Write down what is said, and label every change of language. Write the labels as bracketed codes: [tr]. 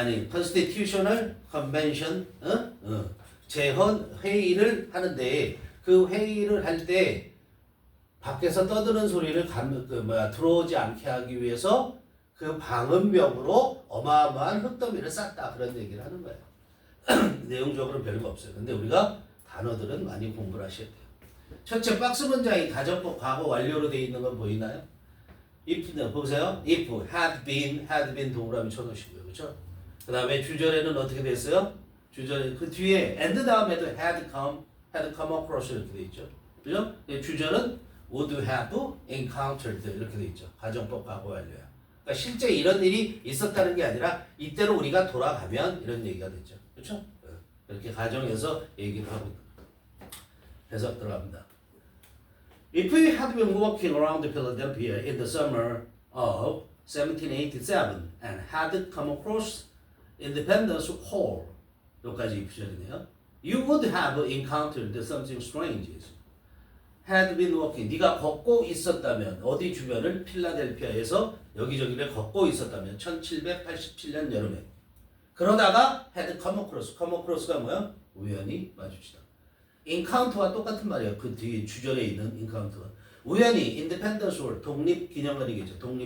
[ko] constitutional convention, 제헌 회의를 하는데 그 회의를 할 때 밖에서 떠드는 소리를 들어오지 않게 하기 위해서 그 방음벽으로 어마어마한 흙더미를 쌌다 그런 얘기를 하는 거예요. 내용적으로는 별거 없어요. 근데 우리가 단어들은 많이 공부를 하셔야 돼요. 첫째 박스 문장이 가정법 과거 완료로 되어 있는 건 보이나요? if 보세요. if had been 동그라미 쳐놓으시고요. 그렇죠? 그 다음에 주절에는 어떻게 됐어요? 주절 그 뒤에 and 다음에도 had come across 이렇게 돼 있죠. 그죠? 주절은 would have encountered 이렇게 돼 있죠. 가정법 과거 완료야. 그러니까 실제 이런 일이 있었다는 게 아니라 이때로 우리가 돌아가면 이런 얘기가 됐죠. 그렇죠? 이렇게 가정에서 얘기를 하고 해석 들어갑니다. [en] If we had been walking around Philadelphia in the summer of 1787 and had come across Independence Hall, [ko] 여기까지 입시절이네요. [en] You would have encountered something strange. Had been walking. [ko] 네가 걷고 있었다면 어디 주변을 필라델피아에서 여기저기를 걷고 있었다면 1787년 여름에 그러다가 had come across가 뭐야? 우연히 마주치다. encounter와 똑같은 말이에요. 그 뒤에 주절에 있는 encounter가 우연히 Independence Hall 독립기념관이겠죠.